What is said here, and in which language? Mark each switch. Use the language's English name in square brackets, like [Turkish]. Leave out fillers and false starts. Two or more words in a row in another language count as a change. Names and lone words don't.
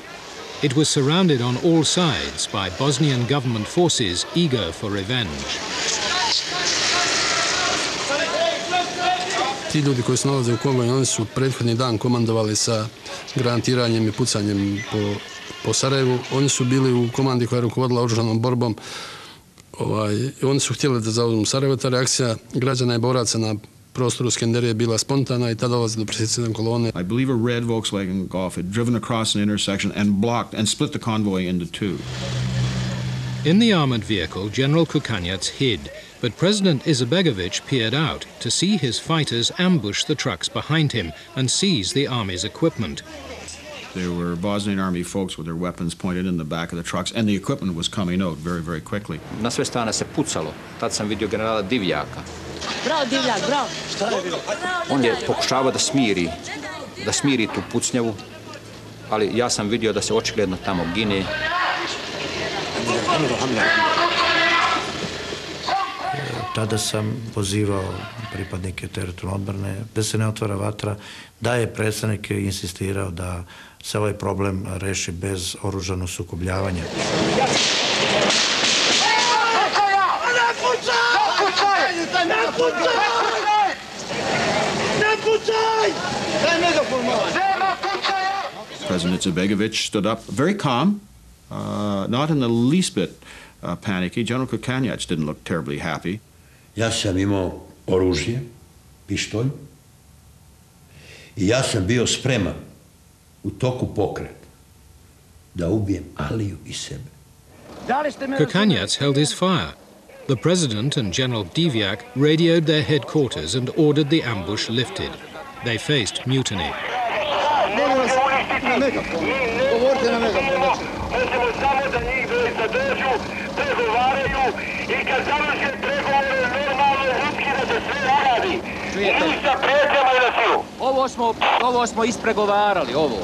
[English] It was surrounded on all sides by Bosnian government forces eager for revenge. [Bosnian] Ti ljudi koji se nalaze u konvoju, oni su prethodni dan komandovali sa granatiranjem i pucanjem po Sarajevu. Oni su bili u komandi koja je rukovodila oružanom borbom. Oni su htjeli da zauzmu Sarajevo. Ta reakcija građana i boraca na prostoru Skenderije bila spontana i tada dolazi do presjecanja kolone. [English] I believe a red Volkswagen Golf had driven across an intersection and blocked and split the convoy into two. In the armored vehicle, General Kukanjac hid, but President Izetbegović peered out to see his fighters ambush the trucks behind him and seize the army's equipment. There were Bosnian army folks with their weapons pointed in the back of the trucks, and the equipment was coming out very, very quickly. [Bosnian] Na sve strane se pucalo. Tad sam vidio generala Divjaka. Bravo, Divjak, bravo. On je pokušavao da smiri tu pucnjavu, ali ja sam vidio da se očigledno tamo gine. [Serbian] Tada sam pozivao pripadnike teritorijalne odbrane da se ne otvara vatra, da je predstavnik insistirao da se ovaj problem reši bez oružanog sukobljavanja. [English] President Izetbegovic stood up very calm, not in the least bit panicky. General Kukanjac didn't look terribly happy. [Serbian] Ja sam imao oružje, pištolj, i ja sam bio spreman u toku pokreta da ubijem Aliju i sebe. [English] Kukanjac held his fire. The president and General Divjak radioed their headquarters and ordered the ambush lifted. They faced mutiny. [Bosnian] Ovo smo ispregovarali, ovo.